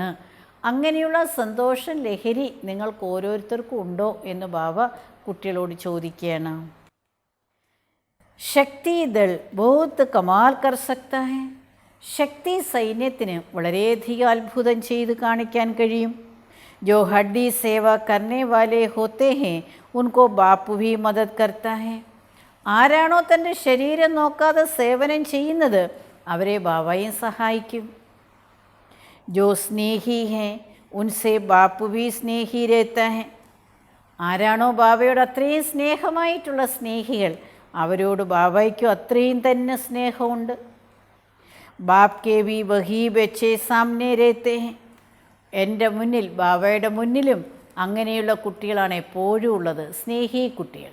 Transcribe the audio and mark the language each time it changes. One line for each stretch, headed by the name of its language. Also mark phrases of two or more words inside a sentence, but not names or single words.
Malayalam: അങ്ങനെയുള്ള സന്തോഷം ലഹരി നിങ്ങൾക്ക് ഓരോരുത്തർക്കും ഉണ്ടോ എന്ന് ബാബ കുട്ടികളോട് ചോദിക്കുകയാണ്.
Hindi: शक्ति दल बहुत कमाल कर सकता है.
Malayalam: ശക്തി സൈന്യത്തിന് വളരെയധികം അത്ഭുതം ചെയ്ത് കാണിക്കാൻ കഴിയും.
Hindi: जो हड्डी सेवा करने वाले होते हैं उनको बाप भी मदद करता है.
Malayalam: ആരാണോ തൻ്റെ ശരീരം നോക്കാതെ സേവനം ചെയ്യുന്നത് അവരെ ബാബയും സഹായിക്കും.
Hindi: जो स्नेही हैं उनसे बाप भी स्नेही रहता है.
Malayalam: ആരാണോ ബാബയോട് അത്രയും സ്നേഹമായിട്ടുള്ള സ്നേഹികൾ അവരോട് ബാബയ്ക്കും അത്രയും തന്നെ സ്നേഹമുണ്ട്.
Hindi: बाप के भी वही बच्चे सामने रहते हैं.
Malayalam: എൻ്റെ മുന്നിൽ, ബാബയുടെ മുന്നിലും അങ്ങനെയുള്ള കുട്ടികളാണ് എപ്പോഴും ഉള്ളത്, സ്നേഹി കുട്ടികൾ.